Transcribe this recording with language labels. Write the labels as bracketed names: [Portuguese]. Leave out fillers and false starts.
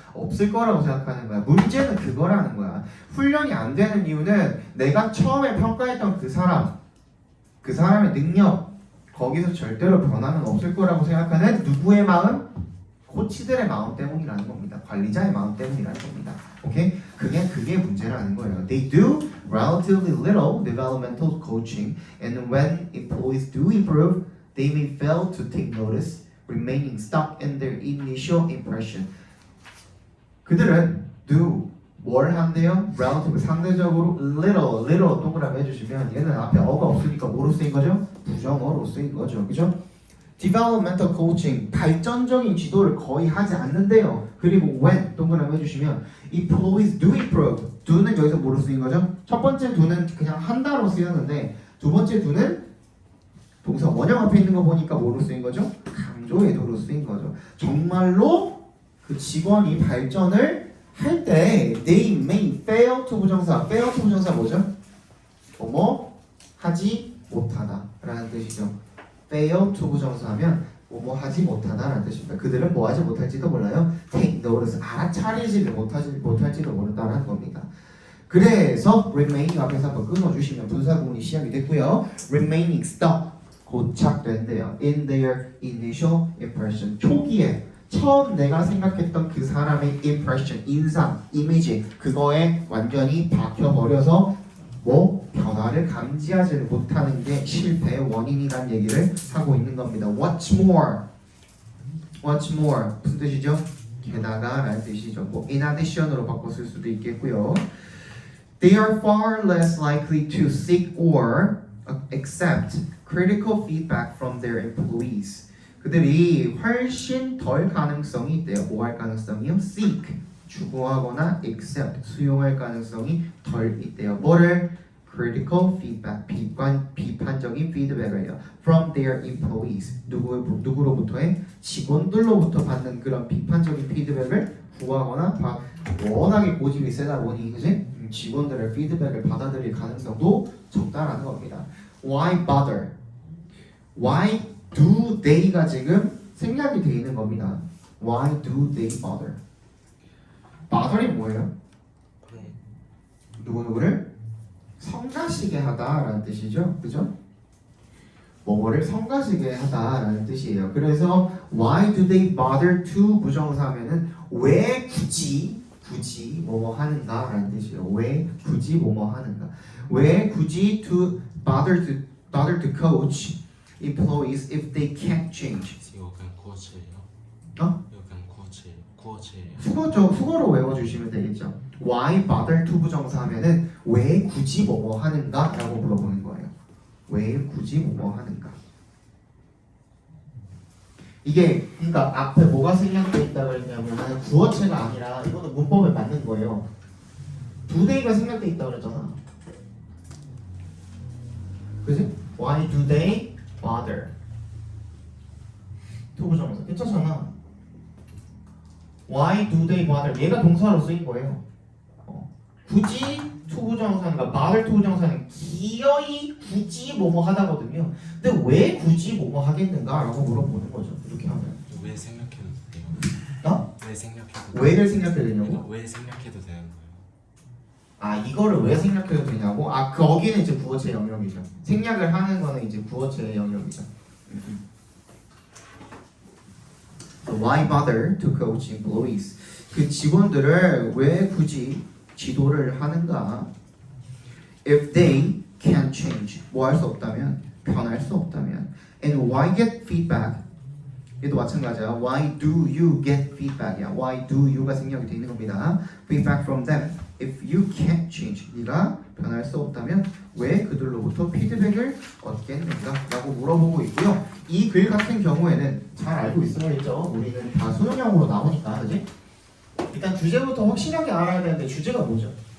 [Korean] 없을 거라고 생각하는 거야. 문제는 그거라는 거야. 훈련이 안 되는 이유는 내가 처음에 평가했던 그 사람의 능력 거기서 절대로 변화는 없을 거라고 생각하는 누구의 마음? 코치들의 마음 때문이라는 겁니다. 관리자의 마음 때문이라는 겁니다. 오케이? 그게 문제라는 거예요. [English] They do relatively little developmental coaching, and when employees do improve, they may fail to take notice, remaining stuck in their initial impression. [Korean] 그들은 do 뭘 한대요? relative 상대적으로 little 동그라미 해주시면 얘는 앞에 어가 없으니까 뭐로 쓰인 거죠? 부정어로 쓰인 거죠. 그죠? developmental coaching 발전적인 지도를 거의 하지 않는데요. 그리고 when 동그라미 해주시면 [English] employees do improve [Korean] do는 여기서 뭐로 쓰인 거죠? 첫 번째 do는 그냥 한다로 쓰였는데 두 번째 do는 동사 원형 앞에 있는 거 보니까 뭐로 쓰인 거죠? 강조의 도로 쓰인 거죠. 정말로 그 직원이 발전을 할 때 [English] they may fail to [Korean] 부정사 fail to 부정사 뭐죠? 뭐뭐 하지 못하다 라는 뜻이죠. fail to 부정사 하면 뭐뭐 하지 못하다 라는 뜻입니다. 그들은 뭐 하지 못할지도 몰라요. [English] take notice [Korean] 알아차리지를 못할지도 모른다라는 겁니다. 그래서 remaining 앞에서 한번 끊어주시면 분사 구문이 시작이 됐고요. [English] remaining stuck [Korean] 고착된대요. [English] in their initial impression [Korean] 초기에 [English] 처음 내가 생각했던 그 사람의 impression, 인상, 이미지 그거에 완전히 박혀버려서 뭐 변화를 감지하지 못하는 게 실패의 원인이란 얘기를 하고 있는 겁니다. What's more? What's more? [Korean] 무슨 뜻이죠? 게다가 라는 뜻이죠. 뭐 [English] in addition [Korean] 으로 바꿨을 수도 있겠고요. [English] They are far less likely to seek or accept critical feedback from their employees. [Korean] 그들이 훨씬 덜 가능성이 있대요. 뭐 할 가능성이요? Seek, 추구하거나 accept, 수용할 가능성이 덜 있대요. 뭐를? Critical feedback, 비판적인 피드백을요. [English] From their employees, [Korean] 누구로부터의? 직원들로부터 받는 그런 비판적인 피드백을 구하거나 워낙에 고집이 세다 보니 그지? 직원들의 피드백을 받아들일 가능성도 적다라는 겁니다. [English] Why bother? [Korean] Why do they가 지금 생략이 되어 있는 겁니다. [English] Why do they bother? bother이 [Korean] 뭐예요? 누구누구를 성가시게 하다라는 뜻이죠. 그죠? 뭐뭐를 성가시게 하다라는 뜻이에요. 그래서 [English] why do they bother to [Korean] 부정사면은 왜 굳이 뭐뭐 하는가라는 뜻이에요. 왜 굳이 뭐뭐 하는가? 왜 굳이 [English] to bother to coach employees if they can't change? [Korean] 이거 그냥 구어체예요. 어? 이거 그냥 구어체예요. 수거로 외워주시면 되겠죠. [English] Why bother to [Korean] 부정사하면은 왜 굳이 뭐뭐 하는가라고 물어보는 거예요. 왜 굳이 뭐뭐 하는가? 이게 그러니까 앞에 뭐가 생략돼 있다고 했냐면 구어체가 아니라 이거는 문법에 맞는 거예요. do they가 생략돼 있다고 그랬잖아. 그지? [English] Why do they bother? to [Korean] 부정사 괜찮잖아. [English] Why do they bother? [Korean] 얘가 동사로 쓰인 거예요. 굳이 to 부정사니까 bother to 부정사는 기어이 굳이 뭐뭐 하다거든요. 근데 왜 굳이 뭐뭐 하겠는가라고 물어보는 거죠. 이렇게 하면. 왜 생략해도 돼요? 어? 왜 생략해도 왜를 생략해야 되냐고? 돼요? 왜 생략해도 되는 거예요? 아 이거를 왜 생략해도 되냐고? 아 거기는 이제 구어체 영역이죠. 생략을 하는 거는 이제 구어체의 영역이죠. [English] So why bother to coach employees? [Korean] 그 직원들을 왜 굳이 지도를 하는가? [English] If they can't change, [Korean] 뭐 할 수 없다면, 변할 수 없다면, [English] and why get feedback? [Korean] 얘도 마찬가지야. [English] Why do you get feedback이야? Why do you [Korean] 가 생략이 되어 있는 겁니다. [English] Feedback from them. If you can't change, [Korean] 네가 변할 수 없다면 왜 그들로부터 피드백을 얻겠는가? 라고 물어보고 있고요. 이 글 같은 경우에는 잘 알고 있어야죠. 우리는 다 수능형으로 나오니까, 그지? 일단 주제부터 확실하게 알아야 되는데 주제가 뭐죠?